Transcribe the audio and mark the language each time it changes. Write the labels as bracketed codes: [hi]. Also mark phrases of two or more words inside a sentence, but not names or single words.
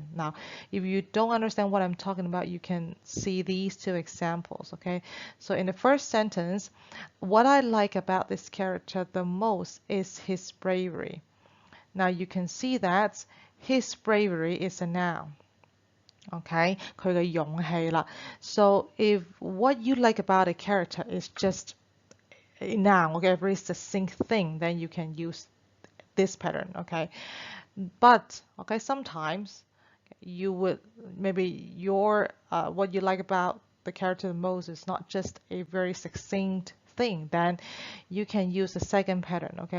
[en] Now, if you don't understand what I'm talking about, you can see these two examples, okay? So in the first sentence, what I like about this character the most is his bravery. Now you can see that his bravery is a noun. [yue] Okay, 佢嘅勇氣啦. [en] So if what you like about a character is just a noun, okay, a very succinct thing, then you can use this pattern, okay? But, okay, sometimes you would, maybe your, what you like about the character the most is not just a very succinct thing, then you can use the second pattern, okay?